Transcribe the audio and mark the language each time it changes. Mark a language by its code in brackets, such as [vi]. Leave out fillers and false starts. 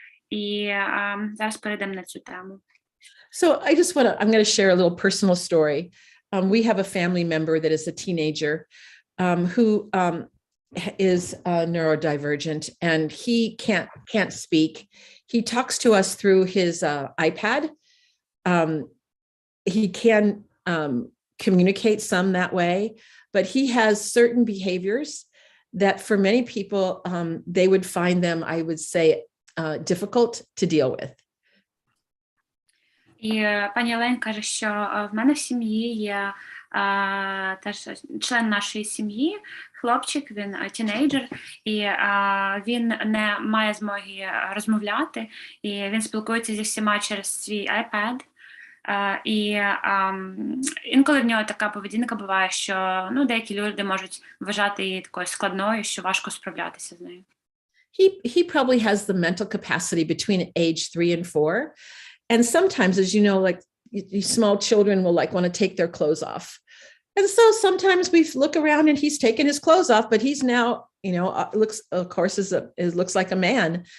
[uk] І зараз перейдемо на цю тему. [en] So I'm going to share a little personal story. We have a family member that is a teenager who is neurodivergent, and he can't speak. He talks to us through his iPad. He can communicate some that way, but he has certain behaviors that for many people, they would find them, I would say, difficult to deal with. [uk] І пані Елен каже, що в мене в сім'ї є теж член нашої сім'ї, хлопчик, він тінейджер, і він не має змоги розмовляти, і він спілкується зі всіма через свій iPad. І інколи в нього така поведінка буває, що деякі люди можуть вважати її такою складною, що важко справлятися з нею. [en] He probably has the mental capacity between age 3 and 4. And sometimes, as you know, like small children will want to take their clothes off. And so sometimes we look around and he's taken his clothes off, but he's now, looks like a man.